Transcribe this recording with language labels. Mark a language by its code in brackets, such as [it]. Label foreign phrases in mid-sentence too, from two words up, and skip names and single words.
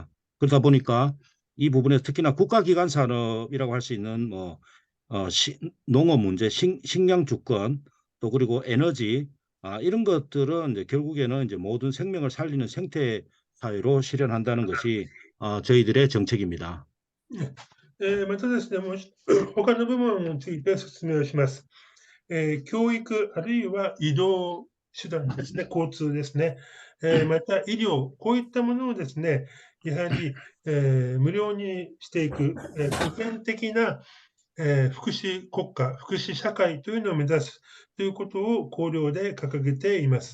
[ko] 그러다 보니까 이 부분에서 특히나 국가기관 산업이라고 할 수 있는 뭐 농업 문제, 식량 주권, 또 그리고 에너지, 이런 것들은 이제 결국에는 이제 모든 생명을 살리는 생태 사회로 실현한다는 것이 저희들의 정책입니다. [ja] ねまたですね、もう他の部門について説明をします。教育あるいは移動手段ですね、交通ですね、また医療、こういったものをですね、やはり、無料にしていく、普遍的な、福祉国家、福祉社会というのを目指すということを綱領で掲げています。